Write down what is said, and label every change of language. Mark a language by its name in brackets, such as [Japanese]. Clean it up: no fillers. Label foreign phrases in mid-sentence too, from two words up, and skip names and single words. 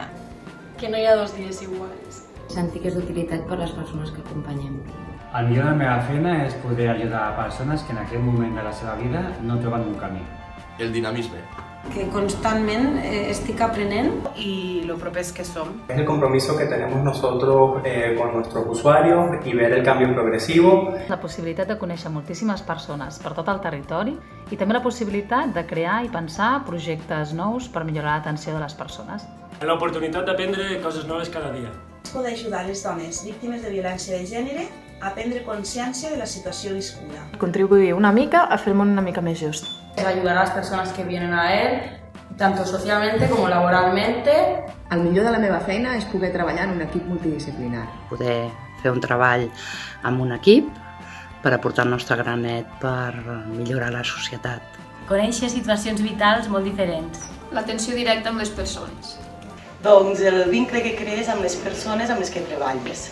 [Catalan] Que no hi ha dos dies iguals. Sentir que és d'utilitat per les persones que acompanyem. El millor de la meva feina és poder ajudar a persones que en aquest moment de la seva vida no troben un camí. El dinamisme. Que constantment estic aprenent Y lo propers que som. [Spanish] Es el compromiso que tenemos nosotros con nuestros usuarios y ver el cambio progresivo. [Catalan] La possibilitat de conèixer moltíssimes persones per tot el territori i també la possibilitat de crear i pensar projectes nous per millorar l'atenció de les persones. L'oportunitat d'aprendre coses noves cada dia. Es poder ajudar les dones víctimes de violència de gènere a prendre consciència de la situació viscuda. Contribuir una mica a fer el món una mica més just. [Spanish] Ayudar a las personas que vienen a él, tanto socialmente como laboralmente. [Catalan] El millor de la meva feina és poder treballar en un equip multidisciplinar. Poder fer un treball amb un equip per aportar el nostre granet per millorar la societat. Conèixer situacions vitals molt diferents. L'atenció directa amb les persones. Doncs el vincle que crees amb les persones amb les que treballes.